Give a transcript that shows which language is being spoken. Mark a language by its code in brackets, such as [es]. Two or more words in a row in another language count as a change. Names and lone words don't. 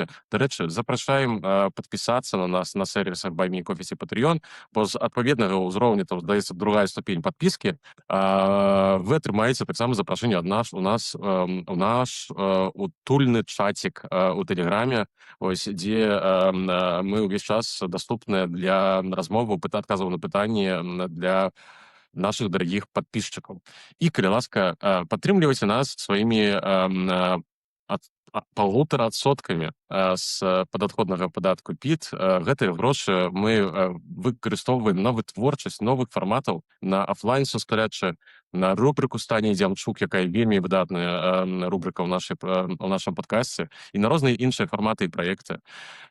[be] Дарэчы, запрашаем падпісацца на нас на сервісах Баймі кофе ці Патрыён, бо з адпаведнага ўзроўня, там, здаецца, другая ступень падпіскі, вы атрымаеце таксама запрашэнне ад нас у наш утульны чацік у Тэлеграме, ось, дзе мы ўвесь час даступныя для размоваў, адказаў на пытанні [ru] для наших дорогих подписчиков. [be] И, калі ласка, падтрымлівайце нас сваімі 1,5% з падаходнага падатку ПІТ. Гэтыя грошы мы выкарыстоўваем на вытворчасць новых фарматаў, на офлайн-сустрэчы, на рубрыку «Стане Дзямчук», якая вельмі выдатная рубрыка ў нашым падкасце, і на розныя іншыя фарматы і праекты.